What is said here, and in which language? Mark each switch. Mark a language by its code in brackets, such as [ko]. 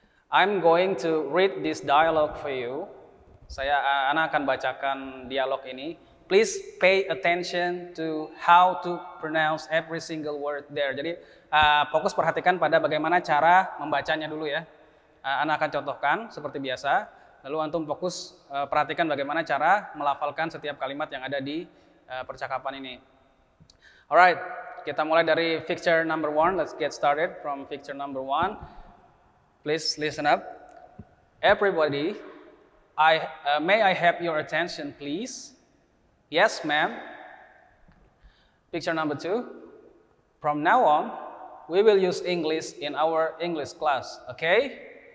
[en] I'm going to read this dialogue for you. [id] Ana akan bacakan dialog ini. [en] Please pay attention to how to pronounce every single word there. [id] Jadi fokus perhatikan pada bagaimana cara membacanya dulu ya. Ana akan contohkan seperti biasa. Lalu antum fokus perhatikan bagaimana cara melafalkan setiap kalimat yang ada di percakapan ini. Alright, kita mulai dari picture number 1. [en] Let's get started from picture number 1. Please listen up. Everybody, may I have your attention, please? Yes, ma'am. Picture number 2. From now on, we will use English in our English class, okay?